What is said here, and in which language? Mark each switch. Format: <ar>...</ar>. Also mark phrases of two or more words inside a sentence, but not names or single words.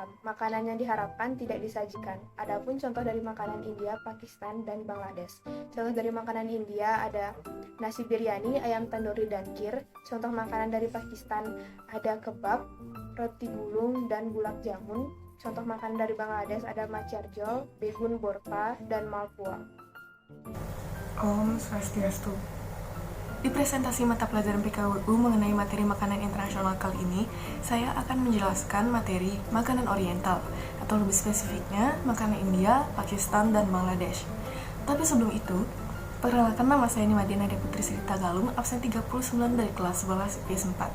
<id>Makanan yang diharapkan tidak disajikan. Adapun contoh dari makanan India, Pakistan, dan Bangladesh. Contoh dari makanan India ada nasi biryani, ayam tandoori, dan kheer. Contoh makanan dari Pakistan ada kebab, roti gulung, dan bulak jamun. Contoh makanan dari Bangladesh ada macharjol, begun borpa, dan malpua. Om Swastiastu. Di presentasi mata pelajaran PKWU mengenai materi makanan internasional kali ini, saya akan menjelaskan materi makanan oriental, atau lebih spesifiknya makanan India, Pakistan, dan Bangladesh. Tapi sebelum itu, perkenalkan, nama saya Nima Nadia Putri Sri Tagalung, absen 39 dari kelas 11 IPS 4.</id>